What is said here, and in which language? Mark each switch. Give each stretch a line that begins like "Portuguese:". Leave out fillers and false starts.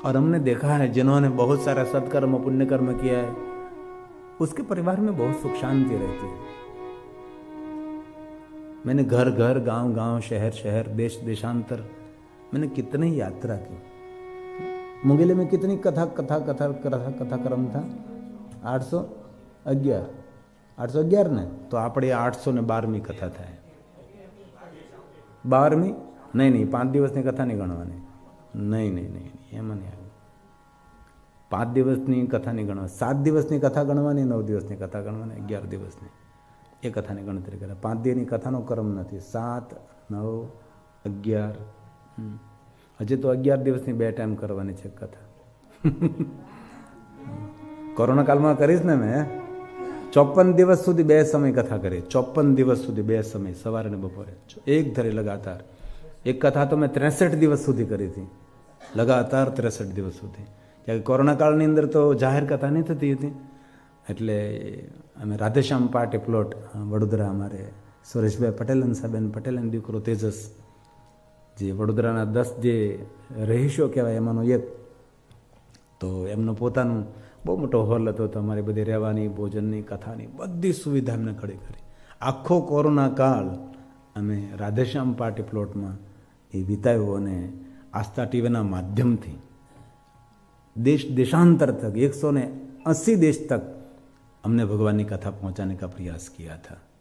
Hindi: और हमने देखा है जिन्होंने बहुत सारा सत्कर्म पुण्य कर्म किया है, उसके परिवार में बहुत सुख शांति रहती है। मैंने घर घर, गांव गांव, शहर शहर, देश देशांतर, मैंने कितनी यात्रा की। मुंगेली में कितनी कथा क्रम था? 811 ने तो
Gujarati: આપણે 812મી કથા થાય। 12મી નહીં 5 દિવસની કથા નહીં ગણવાની, નહીં એમાં નહીં આવે। 5 દિવસની કથા નહીં ગણવાની, 7 દિવસની કથા ગણવાની, 9 દિવસની કથા ગણવાની, 11 દિવસની એ કથાની ગણતરી કરે। 5 દિવસની કથાનો ક્રમ નથી, 7, 9, 11। હજી તો 11 દિવસની 2 ટાઈમ કરવાની છે કથા। કોરોના કાળમાં કરીશ ને મેં 54 દિવસ સુધી 2 સમય કથા કરી। 54 દિવસ સુધી 2 સમય, સવારે ને બપોરે એક ધરે
Hindi: लगातार। एक कथा तो मैं 63 दिवस सुधी करी थी, लगातार 63 दिवस सुधी।
Gujarati: क्या कोरोना काळनी अंदर तो जाहिर कथा नहीं थती थी, એટલે અમે રાધેશ્યામ પાર્ટી પ્લોટ વડોદરા, અમારે સુરેશભાઈ પટેલ, હંસાબેન પટેલ અને દીકરો તેજસ, જે વડોદરાના 10 જે રહીશો કહેવાય એમાંનો એક, તો એમનો પોતાનું બહુ મોટો હોલ હતો, તો અમારી બધી રહેવાની, ભોજનની, કથાની બધી સુવિધા અમને ખડી કરી। આખો કોરોના કાળ અમે રાધેશ્યામ પાર્ટી પ્લોટમાં એ વિતાવ્યો અને
Hindi: આસ્થા ટીવીના માધ્યમથી देश देशांतर तक 180 देश तक हमने भगवान की कथा पहुंचाने का प्रयास किया था।